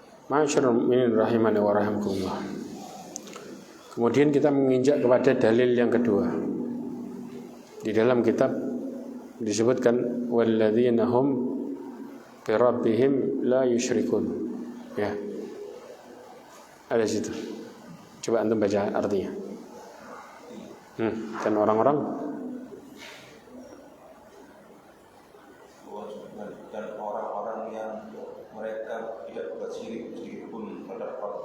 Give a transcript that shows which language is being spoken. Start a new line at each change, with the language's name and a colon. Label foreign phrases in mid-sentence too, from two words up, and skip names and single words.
Arabic: معاشر المؤمنين رحمني ورحمكم الله.
Indonesian: Kemudian kita menginjak kepada dalil yang kedua. Di dalam kitab disebutkan
Arabic: والذين هم بربهم لا يشركون.
Indonesian: Ya. Ada situ. Coba antum baca artinya. Dan orang-orang yang mereka tidak berbuat syirik sedikit pun terhadap Allah.